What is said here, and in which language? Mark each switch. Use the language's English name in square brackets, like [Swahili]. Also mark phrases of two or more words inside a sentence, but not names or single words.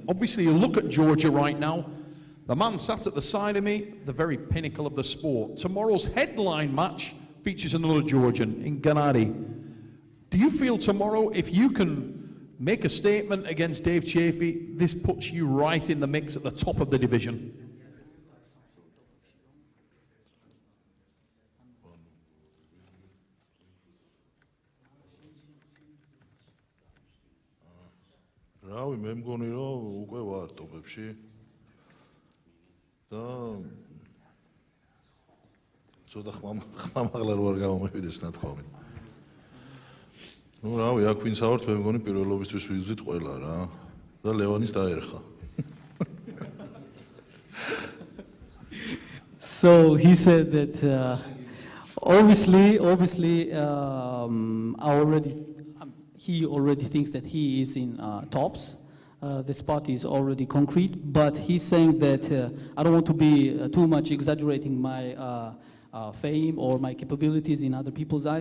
[English] Obviously you look at Georgia right now. The man sat at the side of me, the very pinnacle of the sport. Tomorrow's headline match features another Georgian in Gennadi. Do you feel tomorrow, if you can make a statement against Dave Chafee, this puts you right in the mix at the top of the division? [Georgian] რავი, მე მგონი რომ უკვე ვარ ტოპებში. და ცოტა ხმამაღლა რო არ გამომივიდეს ნათქვამი. ნუ რავი, აქ ვინც ავართ, მე მგონი პირველობისთვის ვიზვით ყველა რა. და ლევანის დაერხა. [English] So he said that obviously he already thinks that he is in tops. The spot is already concrete, but he's saying that I don't want to be too much exaggerating my fame or my capabilities in other people's eyes.